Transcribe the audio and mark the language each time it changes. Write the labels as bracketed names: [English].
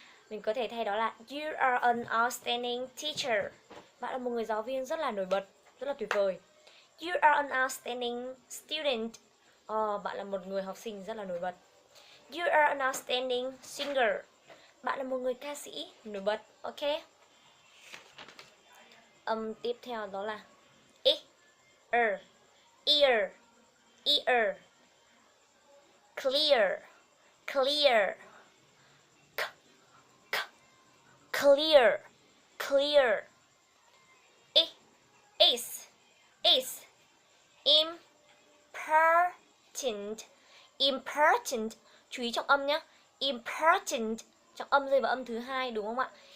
[Vietnamese] Mình có thể thay đó là [English] you are an outstanding teacher. [Vietnamese] Bạn là một người giáo viên rất là nổi bật, rất là tuyệt vời. [English] You are an outstanding student. [Vietnamese] Bạn là một người học sinh rất là nổi bật. [English] You are an outstanding singer. [Vietnamese] Bạn là một người ca sĩ nổi bật, ok? Tiếp theo đó là [English] ear, ear, ear, clear, clear, clear, clear, is, important, important, [Vietnamese] chú ý trọng âm nhé, [English] important, [Vietnamese] trọng âm rơi vào âm thứ hai đúng không ạ?